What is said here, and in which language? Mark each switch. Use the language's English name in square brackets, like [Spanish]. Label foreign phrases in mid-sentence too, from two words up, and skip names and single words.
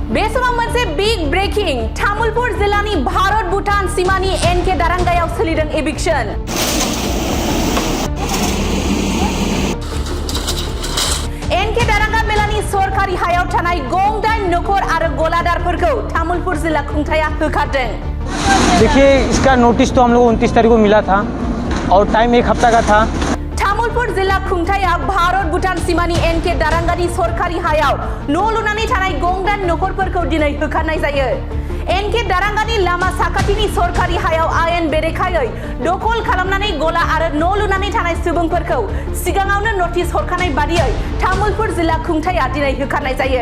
[Bodo] बेसमा मोनसे [English] big breaking [Bodo] तामुलपुर जिल्लानि भारत भूटान सीमानि एनके दारांगायाव सोलिदों एविक्शन। एनके दारांगा मेलानि सरकारि हायाव थानाय गंदाइन नखर आरो गलादारफोरखौ तामुलपुर जिल्ला खुंथाया होखारदों। [Hindi] देखिए, इसका नोटिस तो हम लोग 29 तारीख को मिला था और टाइम 1 हफ्ता का था। [Bodo] तामुलपुर जिल्ला खुंथाया भारत भूटान सीमानि एनके दारांगानि सरकारि हायाव न' लुनानै थानाय गंदाइन नखरफोरखौ दिनै होखारनाय जायो। एनके दारांगानि लामा साखाथिनि सरकारि हायाव आयेन बेरेखायै दखल खालामनानै गला आरो न' लुनानै थानाय सुबुंफोरखौ सिगाङावनो नोटिस हरखानाय बादियै तामुलपुर जिल्ला खुंथाया दिनै होखारनाय जायो।